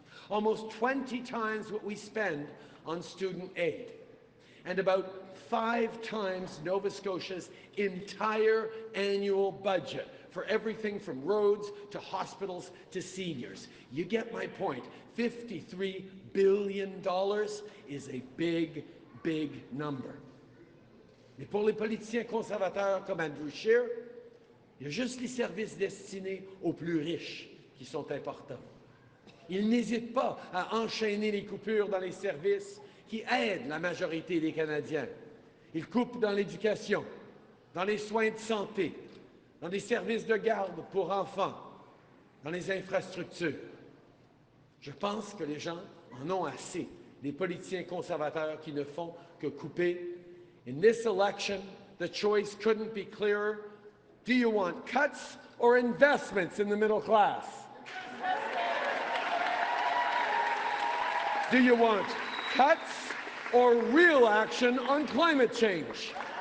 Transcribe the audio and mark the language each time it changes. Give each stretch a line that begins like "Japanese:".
English: Almost 20 times what we spend on student aid, and about 5 times Nova Scotia's entire annual budget for everything from roads to hospitals to seniors. You get my point. $53 billion is a big, big number.
French: Mais pour les politiciens conservateurs comme Andrew Scheer, il y a juste les services destinés aux plus riches qui sont importants. Il n'hésite pas à enchaîner les coupures dans les services qui aident la majorité des Canadiens. Il coupe dans l'éducation, dans les soins de santé, dans les services de garde pour enfants, dans les infrastructures. Je pense que les gens en ont assez, des politiciens conservateurs qui ne font que couper.
English: In this election, the choice couldn't be clearer. Do you want cuts or investments in the middle class? Do you want cuts or real action on climate change?